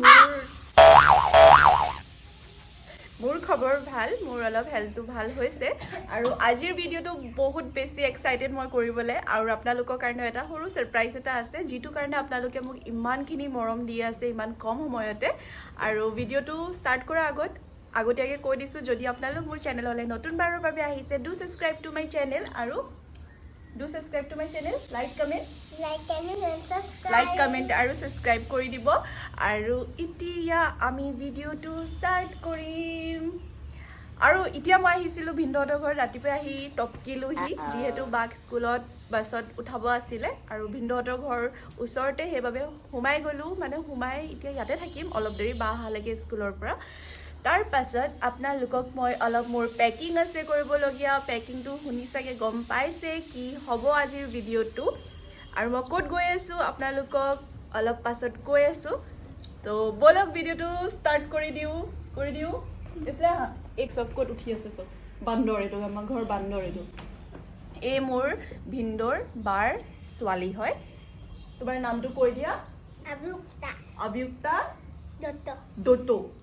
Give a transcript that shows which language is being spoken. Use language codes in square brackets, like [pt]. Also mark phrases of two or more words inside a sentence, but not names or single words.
[as] মোৰ খবৰ ভাল মোৰ অলপ হেলথটো ভাল হৈছে আৰু আজিৰ ভিডিওটো বহুত বেছি এক্সাইটেড মই কৰিবলৈ আৰু আপোনালোকৰ কাৰণে এটা সৰু সাৰপ্ৰাইজ এটা আছে যেটো কাৰণে আপোনালোকে মোক ইমানখিনি মৰম দি আছে ইমান কম সময়তে আৰু ভিডিওটো ষ্টাৰ্ট কৰাৰ আগতীয়াকৈ কৈ দিছো যদি আপোনালোক মোৰ চেনেললৈ নতুন বাৰৰ বাবে আহিছে [en] do subscribe to my channel [as] আৰু [en] Do subscribe to my channel, like, comment and subscribe. Like, comment and subscribe [as] কৰি দিবো। আৰু এতিয়া আমি ভিডিঅ' টো ষ্টাৰ্ট কৰিম. আৰু এতিয়া মই আহিছিলোঁ ভিন্দহঁৰ ঘৰ ৰাতিপুৱা আহি টপকিলোঁ হি যিহেতু বেগ স্কুলত বাছত উঠাব আছিল আৰু ভিন্দহঁৰ ঘৰ ওচৰতে হেবাবে সোমাই গ'লোঁ মানে সোমাই এতিয়া যাতে থাকিম অলপ দেৰি বা হালাগে স্কুলৰ পৰা তাৰ পাছত আপোনালোকক মই অলপ মোৰ পেকিং আছে কৰিবলগীয়া পেকিংটো শুনি চাগে গম পাইছে কি হ'ব আজিৰ ভিডিওটো আৰু মই ক'ত গৈ আছো আপোনালোকক অলপ পাছত কৈ আছো তো বলক ভিডিওটো ষ্টাৰ্ট কৰি দিও এতিয়া এক সব ক'ত উঠি আছে সব বান্দৰ এটো আমাৰ ঘৰ বান্দৰ এটো এই মোৰ ভিন্দৰ বাৰ ছোৱালী হয় তোমাৰ নামটো কৈ দিয়া অভিযুক্তা দত্ত